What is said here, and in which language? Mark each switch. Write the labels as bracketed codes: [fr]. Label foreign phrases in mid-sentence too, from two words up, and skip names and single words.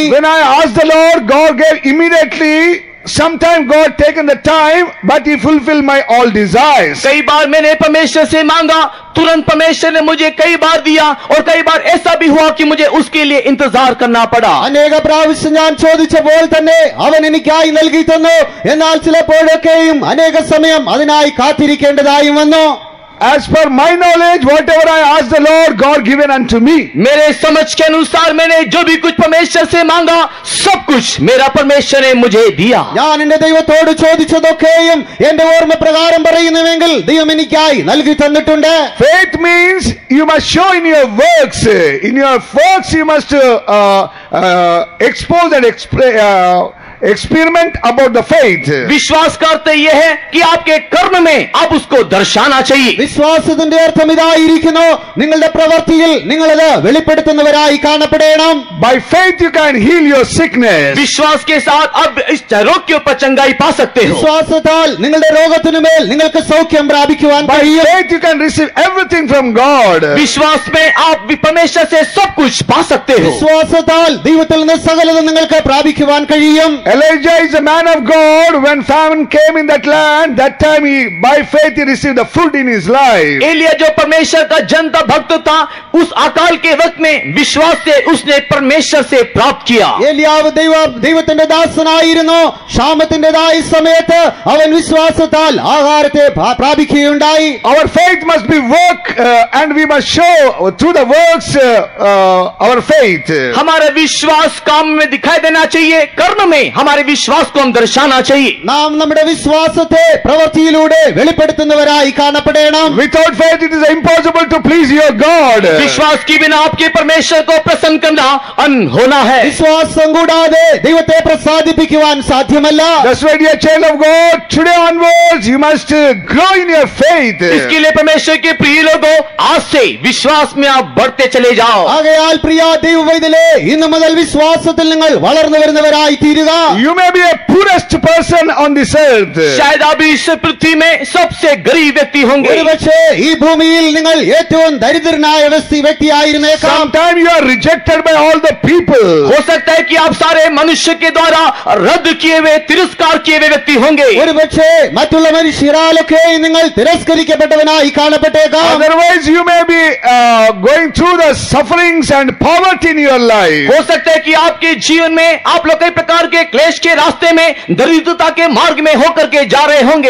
[en] When I asked the Lord, God gave immediately. Sometimes God taken the time, but He fulfilled my all desires. [hi] कई बार मैंने परमेश्वर से मांगा, तुरंत परमेश्वर ने मुझे कई बार दिया, और कई बार ऐसा भी हुआ कि मुझे उसके लिए इंतजार करना पड़ा. [ml] അനേക പ്രാവശ്യം ഞാൻ ചോദിച്ചപ്പോൾ തന്നെ അവൻ എനിക്കായി നൽകി തന്നു. എന്നാൽ ചിലപ്പോഴൊക്കെയും അനേക സമയം അതിനായി കാത്തിരിക്കേണ്ടതായും വന്നു. [en] as per my knowledge, whatever I asked the Lord, God given unto me. [hi] मेरे समझ के अनुसार मैंने जो भी कुछ परमेश्वर से मांगा, सब कुछ मेरा परमेश्वर ने मुझे दिया. [ml] ഞാൻ എന്റെ ദൈവത്തോട് ചോദിച്ചതൊക്കെയും എന്റെ ഓർമ്മ പ്രകാരം പറയുന്നുവെങ്കിൽ ദൈവം എനിക്കായി നൽകി തന്നിട്ടുണ്ട്. [en] Faith means you must show in your works. In your works you must expose and experiment about the faith. [hi] विश्वास का अर्थ यह है कि आपके कर्म में आप उसको दर्शाना चाहिए. [ml] വിശ്വാസത്തിന്റെ അർത്ഥം ഇതായിരിക്കുന്നു, നിങ്ങളുടെ പ്രവൃത്തിയിൽ നിങ്ങളത് വെളിപ്പെടുത്തുന്നവരായി കാണപ്പെടണം. [en] By faith you can heal your sickness. [hi] विश्वास के साथ आप इस रोग के ऊपर चंगाई पा सकते हो. [ml] വിശ്വാസത്താൽ നിങ്ങളുടെ രോഗത്തിനുമേൽ നിങ്ങൾക്ക് സൗഖ്യം പ്രാപിക്കുവാൻ [en] By [ml] കഴിയും. [en] faith you can receive everything from God. [hi] विश्वास में आप भी परमेश्वर से सब कुछ पा सकते हो. [ml] വിശ്വാസത്താൽ ദൈവത്തിൽ നിന്ന് സകലതും നിങ്ങൾക്ക് പ്രാപിക്കുവാൻ കഴിയും. [en] Elijah is a man of God. When famine came in that land, that time by faith he received the food in his life. [hi] एलिया जो परमेश्वर का जनता भक्त था, उस अकाल के वक्त में विश्वास से उसने परमेश्वर से प्राप्त किया. [ml] ഏലിയാവ് ദൈവത്തിന്റെ ദാസനായിരുന്നു. ക്ഷാമത്തിന്റേതായ സമയത്ത് അവൻ വിശ്വാസത്താൽ ആഹാരത്തെ പ്രാപിക്കുകയുണ്ടായി. [en] Our faith must be work and we must show through the works our faith. [hi] हमारा विश्वास काम में दिखाई देना चाहिए, कर्म में हमारे विश्वास को हम दर्शाना चाहिए. [ml] നാം നമ്മുടെ വിശ്വാസത്തെ പ്രവൃത്തിയിലൂടെ വെളിപ്പെടുത്തുന്നവരായി കാണപ്പെടണം. [en] Without faith it is impossible to please your God. [hi] विश्वास के बिना आपके परमेश्वर को प्रसन्न करना अनहोना है. [ml] വിശ്വാസം കൂടാതെ ദൈവത്തെ പ്രസാദിപ്പിക്കുവാൻ സാധ്യമല്ല. [en] That's why, dear child of God, today onwards you must grow in your faith. [hi] इसके लिए परमेश्वर के प्रिय लोगों, आज से विश्वास में आप बढ़ते चले जाओ. [ml] ആകയാൽ പ്രിയ ദൈവവൈതലേ, ഇന്നു മുതൽ വിശ്വാസത്തിൽ നിങ്ങൾ വളർന്നു വരുന്നവരായി തീരുക. [en] You may be a poorest person on this earth. [hi] शायद आप इस पृथ्वी में सबसे गरीब व्यक्ति होंगे. [ml] ഒരുപക്ഷേ ഈ ഭൂമിയിൽ നിങ്ങൾ ഏറ്റവും ദരിദ്രനായ വ്യക്തിയായിരുന്നേക്കാം. [en] Sometimes you are rejected by all the people. [hi] हो सकता है कि आप सारे मनुष्य के द्वारा रद्द किए हुए, तिरस्कार किए हुए व्यक्ति होंगे. [ml] ഒരുപക്ഷേ മറ്റുള്ള മനുഷ്യരാലൊക്കെ നിങ്ങൾ തിരസ്കരിക്കപ്പെട്ടവനായി കാണപ്പെട്ടേക്കാം. [en] Otherwise you may be going through the sufferings and poverty in your life. [hi] हो सकता है कि आपके जीवन में आप लोग कई प्रकार के क्लेश के रास्ते में, दरिद्रता के मार्ग में होकर के जा रहे होंगे.